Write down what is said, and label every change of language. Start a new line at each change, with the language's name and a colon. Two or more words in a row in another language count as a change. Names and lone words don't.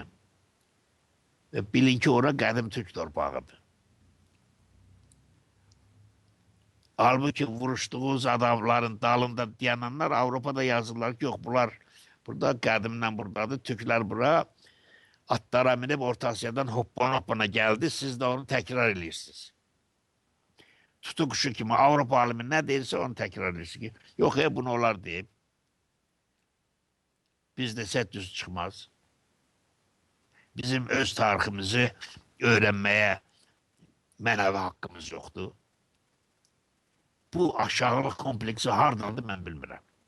Azerbaijani: Və bilin ki, ora qədim Türk torpağıdır. Halbuki vuruşduğunuz adamların dalında dayananlar Avrupa'da yazırlar ki, yok bunlar burada qədimdən buradadır.
Turkish: Türklər bura atlara minib Orta Asya'dan hoppana geldi. Siz de onu tekrar edirsiniz. Tutu kuşu kimi Avrupa alimi ne deyirsə onu tekrar edirsiniz ki, yok ya bunu olar deyib.
Azerbaijani: Bizdə set düz çıxmaz. Bizim öz tariximizi öğrenmeye mənəvi haqqımız yoxdur. Bu aşağılık kompleksi hardandır mən bilmirəm.